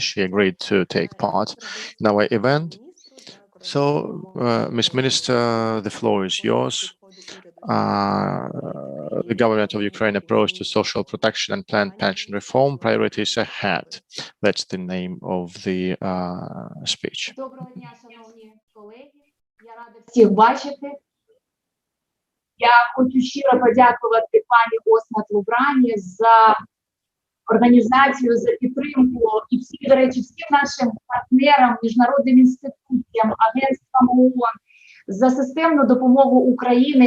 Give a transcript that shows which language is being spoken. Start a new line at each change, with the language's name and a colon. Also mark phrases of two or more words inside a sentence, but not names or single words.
English: She agreed to take part in our event. So, Ms. Minister, the floor is yours. The government of Ukraine approach to social protection and planned pension reform priorities ahead. That's the name of the speech.
Ukrainian: Доброго дня, шановні колеги. Я рада всіх бачити. Я хочу щиро подякувати пані Осмат Лубрані за організацію, за підтримку і всі, до речі, всім нашим партнерам, міжнародним інституціям, агентствам ООН за системну допомогу України